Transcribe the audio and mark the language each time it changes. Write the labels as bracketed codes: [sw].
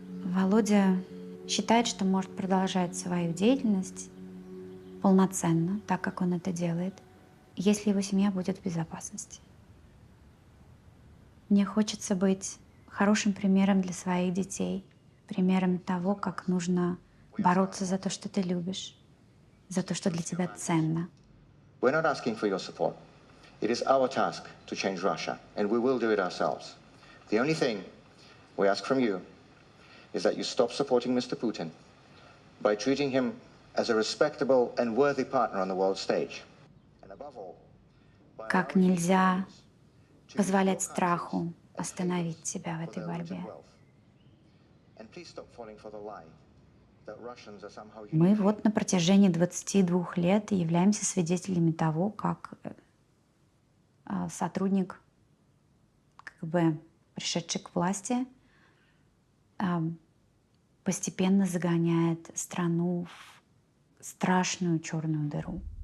[ru] Володя считает, что может продолжать свою деятельность полноценно, так как он это делает, если его семья будет в безопасности. Мне хочется быть хорошим примером для своих детей, примером того, как нужно бороться за то, что ты любишь, за то, что для тебя ценно. [en] We're not asking for your support. It is our task to change Russia, and we will do it ourselves. The only thing we ask from you is that you stop supporting Mr. Putin by treating him as a respectable and worthy partner on the world stage. And above all, [ru] Как нельзя позволять страху остановить тебя в этой борьбе. [en] and please stop falling for the lie that Russians are somehow [ru] Мы вот на протяжении 22 лет являемся свидетелями того, как сотрудник КГБ, пришедший к власти, постепенно загоняет страну в страшную черную дыру.